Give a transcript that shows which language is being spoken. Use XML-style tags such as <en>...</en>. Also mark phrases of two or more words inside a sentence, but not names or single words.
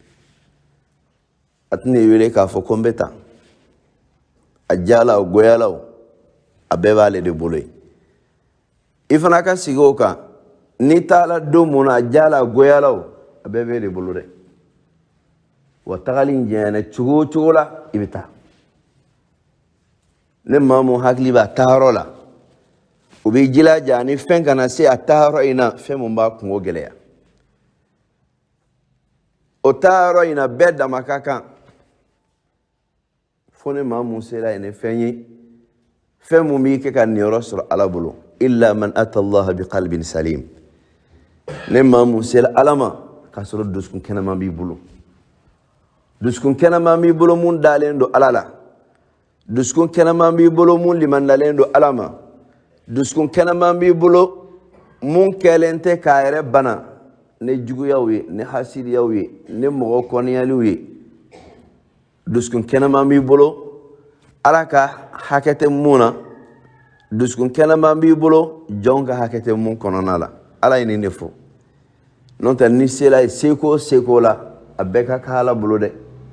<bm>a tɛna i wele k'a fɔ ko n bɛ tan a diyala o goyala o a bɛɛ b'ale de bolo ye i fana ka sigi o kan n'i taara don mun na a diyala a goyala o a bɛɛ b'e de bolo dɛ wa tagali in jɛnyana cogo o cogo la i bɛ taa ne maa mun hakili b'a taayɔrɔ la u b'i jilaja ni fɛn kana se a taayɔrɔ in na fɛn mun b'a kungo gɛlɛya o taayɔrɔ in na bɛɛ dama ka kan fo ne maa mun sera yen ni fɛn ye fɛn mun b'i kɛ ka niyɔrɔ sɔrɔ Ala bolo</bm> <ar>إلا من أتى الله بـ قلب سليم</ar> <bm>ne maa mun sera Ala ma k'a sɔrɔ dusukun kɛnɛman b'i bolo dusukun kɛnɛman b'i bolo mun dalen don Ala la dusukun kɛnɛman b'i bolo mun limandalen don Ala ma dusukun kɛnɛman b'i bolo mun kɛlen tɛ k'a yɛrɛ bana ni juguyaw ye ni hasidiyaw ye ni mɔgɔ kɔniyaliw ye dusukun kɛnɛman b'i bolo Ala ka hakɛ tɛ mun na dusukun kɛnɛman b'i bolo jɔn ka hakɛ tɛ mun kɔnɔna la Ala ye nin de fɔ n'o tɛ ni sela ye seko o seko la a bɛɛ ka kan Ala bolo dɛ</bm>